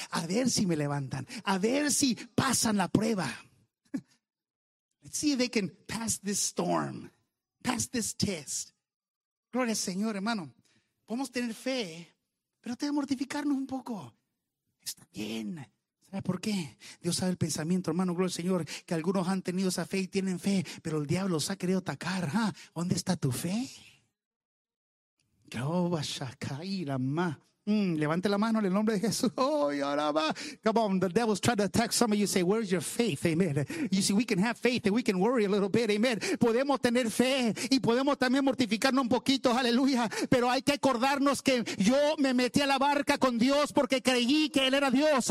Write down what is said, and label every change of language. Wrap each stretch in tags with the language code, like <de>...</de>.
<es>A ver si me levantan. A ver si pasan la prueba.</es> <en>Let's see if they can pass this storm. Pass this test.</en> <es>Gloria al Señor, hermano. Podemos tener fe, pero tenemos que mortificarnos un poco. Está bien. ¿Por qué? Dios sabe el pensamiento, hermano, gloria al Señor, que algunos han tenido esa fe y tienen fe, pero el diablo los ha querido atacar. ¿Ah? ¿Dónde está tu fe? Levante la mano en el nombre de Jesús.</es> <en>Come on, the devil's trying to attack some of you. Say, where's your faith? Amen. You see, we can have faith and we can worry a little bit. Amen.</en> <es>Podemos tener fe y podemos también mortificarnos un poquito. Aleluya. Pero hay que acordarnos que yo me metí a la barca con Dios porque creí que Él era Dios.</es>